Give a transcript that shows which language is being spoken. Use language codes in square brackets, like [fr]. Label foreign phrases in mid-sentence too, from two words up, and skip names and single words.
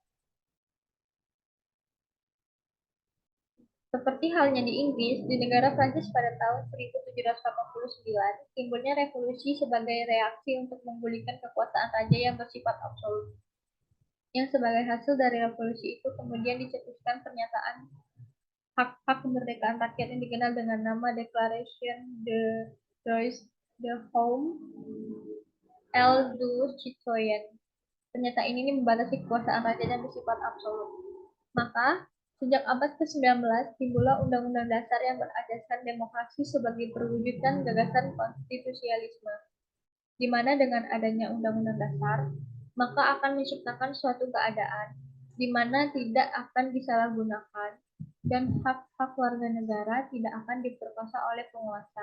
[id] Seperti halnya di Inggris, di negara Prancis pada tahun 1789, timbulnya revolusi sebagai reaksi untuk memulihkan kekuasaan raja yang bersifat absolut. Yang sebagai hasil dari revolusi itu kemudian dicetuskan pernyataan hak-hak kemerdekaan rakyat yang dikenal dengan nama [fr] Declaration des Droits de l'Homme et du Citoyen. [id] Pernyataan ini membatasi kekuasaan raja yang bersifat absolut. Maka, sejak abad ke-19, timbullah Undang-Undang Dasar yang berasaskan demokrasi sebagai perwujudan gagasan konstitusialisme, di mana dengan adanya Undang-Undang Dasar, maka akan menciptakan suatu keadaan di mana tidak akan disalahgunakan dan hak-hak warga negara tidak akan diperkosa oleh penguasa.